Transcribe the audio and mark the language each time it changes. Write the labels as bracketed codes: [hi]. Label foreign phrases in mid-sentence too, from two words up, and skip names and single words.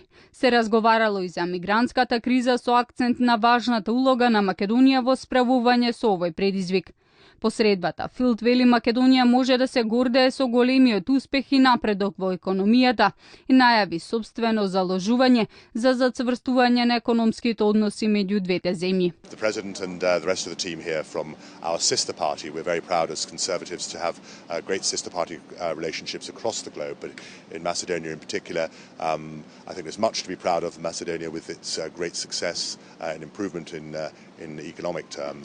[mk] Се разговарало и за мигрантската криза со акцент на важната улога на Македонија во справување со овој предизвик. По средбата, Филд вели Македонија може да се гордее со големиот успех и напредок во економијата и најави собствено заложување за зацврстување на економските односи меѓу двете земји. [en] The President and the rest of the team here from our sister party, we're very proud as Conservatives to have great sister party relationships across the globe, but in Macedonia in particular, I think there's much to be proud of Macedonia with its great success and improvement in economic terms.